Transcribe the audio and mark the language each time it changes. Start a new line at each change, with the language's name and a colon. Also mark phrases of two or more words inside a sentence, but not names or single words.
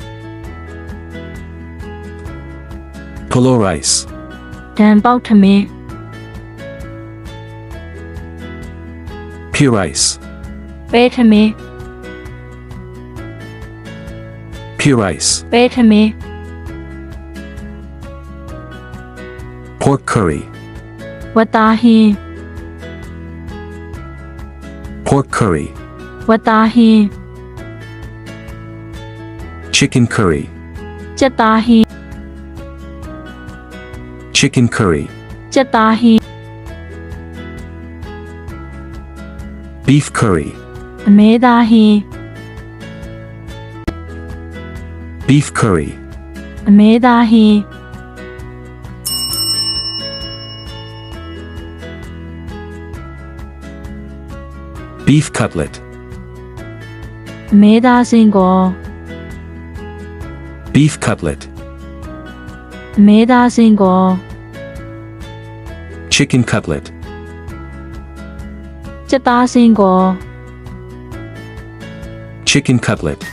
English: pulao rice,
Burmese: ဒံပေါက်ထမင်း
English: pea rice,
Burmese: ပဲထမင်း
English: pea rice,
Burmese: ပဲထမင်း
English: pork curry,
Burmese: ဝတ်သားဟင်း
English: pork curry,
Burmese: ဝတ်သားဟင်း
English: chicken curry,
Burmese: ကြက်သားဟင်း
English: chicken curry,
Burmese: ကြက်သားဟင်း
English: beef curry,
Burmese: အမဲသားဟင်း
English: beef curry,
Burmese: အမဲသားဟင်း
English: beef cutlet,
Burmese: အမဲသားစင်ကော
English: beef cutlet,
Burmese: အမဲသားစင်ကော
English: chicken cutlet,
Burmese: ကြက်သားစင်ကော
English: chicken cutlet,